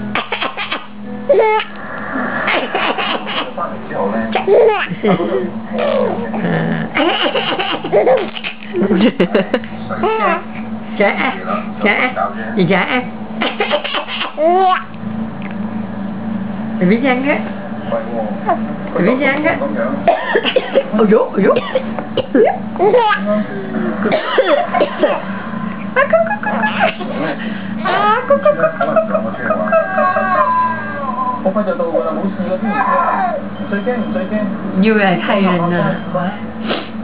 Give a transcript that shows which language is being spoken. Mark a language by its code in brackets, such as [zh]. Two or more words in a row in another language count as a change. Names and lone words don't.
[vi] Dạ baby nhanh á. Baby nhanh á. Ôi dồi [yue] 好快就到㗎啦，冇事嗰啲唔驚，唔使驚。要嚟睇人啊！